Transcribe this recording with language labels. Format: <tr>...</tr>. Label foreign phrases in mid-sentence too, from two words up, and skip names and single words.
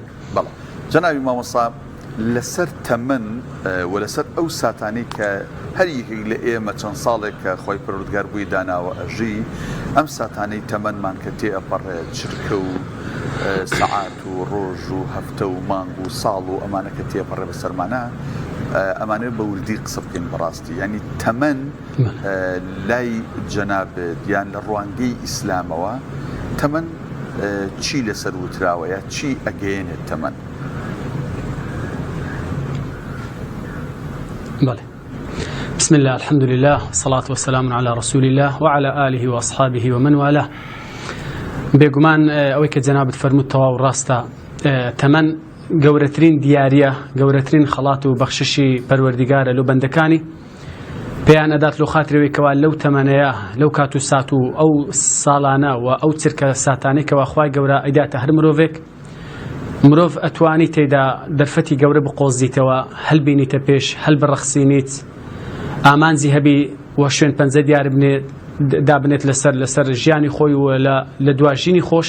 <ckb>بەڵێ جەنابی مامۆستا لەسەر تەمەن و لەسەر ئەو ساتانەی کە هەریەکێک لە ئێمە چەند ساڵێک کە خۆی پەروەردگار بووی داناوە ئەژی، ئەم ساتانەی تەمەنمان کە تێئەپەڕێت چرکە و سەعات و ڕۆژ و هەفتە و مانگ و ساڵ و ئەمانە کە تێپەڕێ بەسەرمانە، ئەمانە بە وردی قسە بکەین بەڕاستی. ینی تەمەن لای جەنابێت یان لە ڕوانگەی ئیسلامەوە تەمەن چی لەسەر وتراوە یا چی ئەگەیەنێت تەمەن؟ بله.</ckb> <ar>بسم الله، الحمد لله، صلاة والسلام على رسول الله وعلى آله وأصحابه ومن والاه.</ar> <ckb>بێگومان ئەوەی کە جەنابەت فەرمووت تەواو ڕاستە. تەمەن گەورەترین دیارە، گەورەترین خەڵات و بەخششی پەروەردیگارە لەو بەندەکانی. پێیان ئەدات لەو خاترەوەی کەوا لەو تەمەنەیە، لەو کات و سات و ئەو ساڵانە و ئەو چرکە ساتانەی کەوا خوای گەورە ئەیداتە هەر مرۆڤێک، مرۆڤ ئەتوانی تێدا دەرفەتی گەورە بقۆزیتەوە، هەلبینیتە پێش، هەل بڕەخسینیت، ئامانجی هەبی وە شوێن پەنجە دیار بنێت دابنێت لەسەر ژیانی خۆی و لە دواژینی خۆش.</ckb>